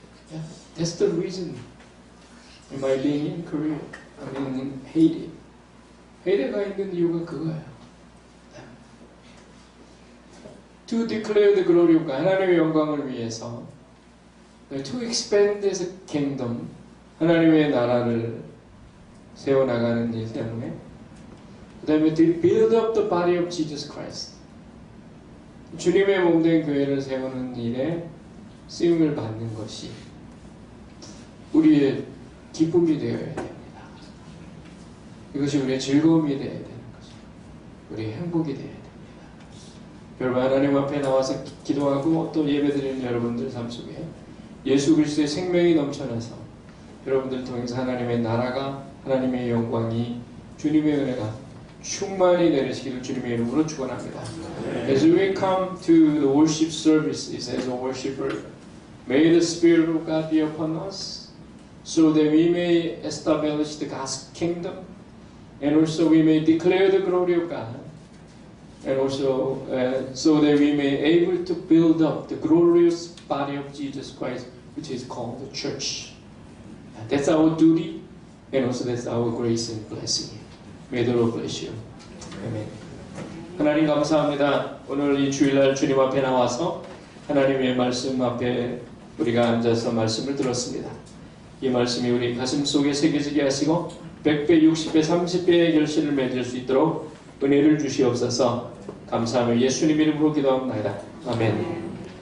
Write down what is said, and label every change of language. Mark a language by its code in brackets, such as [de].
[en] Yeah, that's the reason my being in Korea, I mean in Haiti. [ko] 헤이티가 있는 이유가 그거예요. [en] To declare the glory of God, [ko] 하나님의 영광을 위해서, [en] to expand this kingdom, [ko] 하나님의 나라를 세워나가는 일 때문에, 그 다음에 [en] to build up the body of Jesus Christ, [ko] 주님의 몸된 교회를 세우는 일에 쓰임을 받는 것이 우리의 기쁨이 되어야 됩니다. 이것이 우리의 즐거움이 되어야 되는 것입니다. 우리의 행복이 되어야 됩니다. 여러분, 하나님 앞에 나와서 기도하고 또 예배드리는 여러분들 삶 속에 예수 그리스도의 생명이 넘쳐나서 여러분들 통해서 하나님의 나라가, 하나님의 영광이, 주님의 은혜가 충만히 내리시기를 주님의 이름으로 축원합니다. [en] As we come to the worship services as a worshiper, may the Spirit of God be upon us, so that we may establish the God's kingdom, and also we may declare the glory of God, and also so that we may able to build up the glorious body of Jesus Christ, which is called the church. That's our duty, and also that's our grace and blessing. May the Lord bless you. Amen. [ko] 하나님 감사합니다. 오늘 이 주일날 주님 앞에 나와서 하나님의 말씀 앞에 우리가 앉아서 말씀을 들었습니다. 이 말씀이 우리 가슴 속에 새겨지게 하시고 100배, 60배, 30배의 결실을 맺을 수 있도록 은혜를 주시옵소서. 감사하며 예수님 이름으로 기도합니다. 아멘.